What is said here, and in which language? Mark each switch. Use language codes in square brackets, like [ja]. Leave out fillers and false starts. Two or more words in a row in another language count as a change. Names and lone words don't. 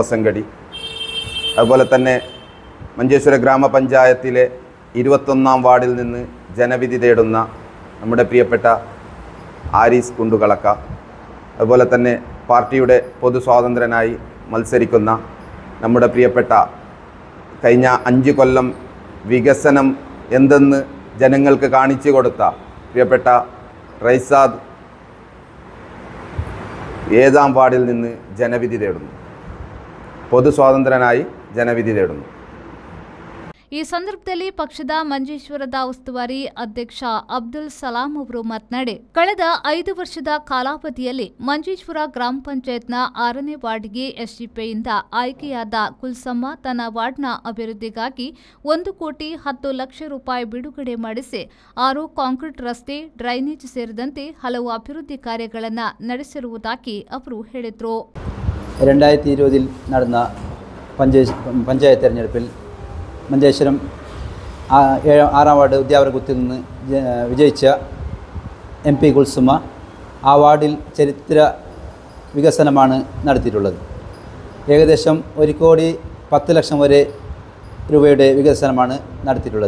[ml] ഒസങ്കടി, അതുപോലെ തന്നെ മഞ്ചേശ്വര ഗ്രാമപഞ്ചായത്തിലെ 21ാം വാർഡിൽ നിന്ന് ജനവിധി തേടുന്ന നമ്മുടെ പ്രിയപ്പെട്ട ആരീസ് കുണ്ടുകളക്ക, അതുപോലെ തന്നെ പാർട്ടിയുടെ പൊതു സ്വാതന്ത്ര്യനായി മത്സരിക്കുന്ന നമ്മുടെ പ്രിയപ്പെട്ട കഴിഞ്ഞ 5 കൊല്ലം വികസനം എന്തെന്ന് ജനങ്ങൾക്ക് കാണിച്ചു കൊടുത്ത പ്രിയപ്പെട്ട റൈസാദ് 7ാം വാർഡിൽ നിന്ന് ജനവിധി തേടുന്നു. പൊതു സ്വാതന്ത്ര്യനായി ജനവിധി തേടുന്നു. [kn] ಈ ಸಂದರ್ಭದಲ್ಲಿ ಪಕ್ಷದ ಮಂಜೇಶ್ವರದ ಉಸ್ತುವಾರಿ ಅಧ್ಯಕ್ಷ ಅಬ್ದುಲ್ ಸಲಾಂ ಅವರು ಮಾತನಾಡಿ, ಕಳೆದ 5 ವರ್ಷದ ಕಾಲಾವಧಿಯಲ್ಲಿ ಮಂಜೇಶ್ವರ ಗ್ರಾಮ ಪಂಚಾಯತ್ನ 6ನೇ ವಾರ್ಡ್ಗೆ ಎಸ್ಡಿಪಿಐಯಿಂದ ಆಯ್ಕೆಯಾದ ಕುಲ್ಸಮ್ಮ ತನ್ನ ವಾರ್ಡ್ನ ಅಭಿವೃದ್ಧಿಗಾಗಿ 1 ಕೋಟಿ 10 ಲಕ್ಷ ರೂಪಾಯಿ ಬಿಡುಗಡೆ ಮಾಡಿಸಿ 6 ಕಾಂಕ್ರೀಟ್ ರಸ್ತೆ, ಡ್ರೈನೇಜ್ ಸೇರಿದಂತೆ ಹಲವು ಅಭಿವೃದ್ಧಿ ಕಾರ್ಯಗಳನ್ನು ನಡೆಸಿರುವುದಾಗಿ ಅವರು ಹೇಳಿದರು. [ml] 2020 നടന്ന പഞ്ചായത്ത് തെരഞ്ഞെടുപ്പിൽ മഞ്ചേശ്വരം 6ാം വാർഡ് ഉദ്യാവരകുത്തിൽ നിന്ന് വിജയിച്ച MP കുൽസുമ ആ വാർഡിൽ ചരിത്ര വികസനമാണ് നടത്തിയിട്ടുള്ളത്. ഏകദേശം 1 കോടി 10 ലക്ഷം വരെ രൂപയുടെ വികസനമാണ് നടത്തിയിട്ടുള്ളത്.